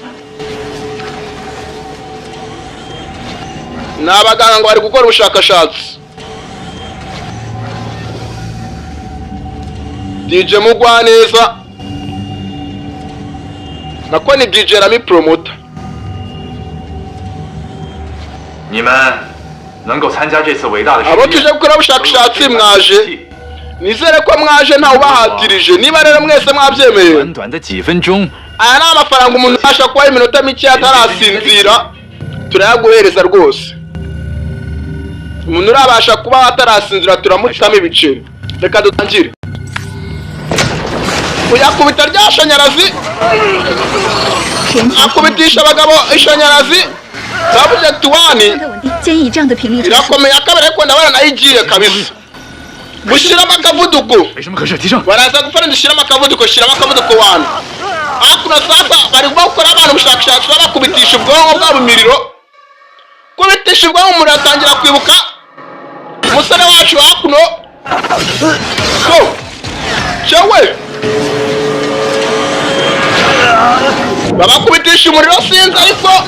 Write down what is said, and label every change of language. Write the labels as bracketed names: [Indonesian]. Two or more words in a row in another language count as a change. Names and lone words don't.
[Kinyarwanda] ni abaganga ngo bari gukora ubushakashatsi DJ Mugwaneza nako ni DJ Rami Promoter [Chinese] 你们能够参加这次伟大的实 [Kinyarwanda] abo [Chinese] 验， [Kinyarwanda] tuje gukora ubushakashatsi mwaje nizere ko mwaje ntawe ubahatirije niba rero mwese mwabyemeye [Chinese] 短短的几分钟， [Kinyarwanda] aya ni amafaranga umuntu abasha kubaho iminota mike atarasinzira turayaguhereza rwose umuntu urabasha kubaho atarasinzira turamutamo ibiceri reka dutangire uyakubita rya shanyarazi akubitisha abagabo ishanyarazi subject 1 [Chinese] 建议以这样的频率 [Kinyarwanda] irakomeye akabari ariko ndabona nayo igiye kabisa gushyiramo akavuduko [Chinese] 没什么可是提升。 [Kinyarwanda] baraza gufana dushyiramo akavuduko shyiramo akavuduko 1 hakuno sasa bari gukora abantu ubushakashatsi bakubitisha ubwonko bwabo imiriro kubitisha ubwonko umuntu atangira kwibuka umusore wacu hakuno so cyewe babakubitisha umuriro sinzi ariko